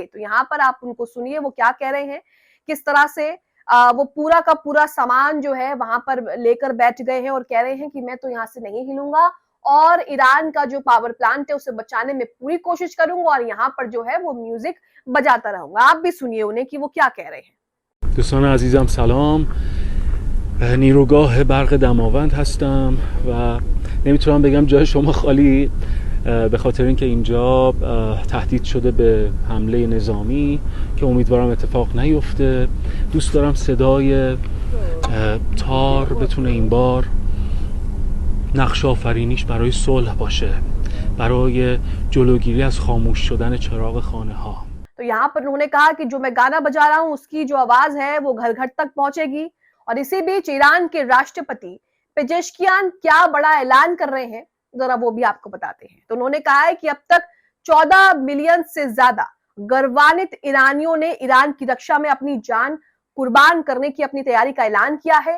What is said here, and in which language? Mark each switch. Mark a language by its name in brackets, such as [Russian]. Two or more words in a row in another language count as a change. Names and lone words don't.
[Hindi] तो यहाँ पर आप उनको सुनिए वो क्या कह रहे हैं, किस तरह से वो पूरा का पूरा सामान जो है वहां पर लेकर बैठ गए हैं और कह रहे हैं कि मैं तो यहाँ से नहीं हिलूंगा और ईरान का जो [English] power plant [Hindi] है उसे बचाने में पूरी कोशिश करूंगा और यहाँ पर जो है वो म्यूजिक बजाता रहूंगा। आप भी सुनिए उन्हें कि वो क्या कह रहे हैं। [Persian] दोस्तان عزیزم سلام، نیروگاه برق دماوند هستم و نمیتونم بگم جای شما خالی. به خاطر اینکه اینجا تهدید شده به حمله نظامی که امیدوارم اتفاق نیفته. دوست دارم صدای تار بتونه این بار نقش آفرینیش برای صلح باشه، برای جلوگیری از خاموش شدن چراغ خانه ها. [Hindi] तो यहाँ पर उन्होंने कहा कि जो मैं गाना बजा रहा हूँ उसकी जो आवाज है वो घर घर तक पहुंचेगी। और इसी बीच ईरान के राष्ट्रपति पेजेश्कियान क्या बड़ा ऐलान कर रहे हैं, जरा वो भी आपको बताते हैं। तो उन्होंने कहा है कि अब तक 14 मिलियन से ज्यादा गर्वान्वित ईरानियों ने ईरान की रक्षा में अपनी जान कुर्बान करने की अपनी तैयारी का ऐलान किया है।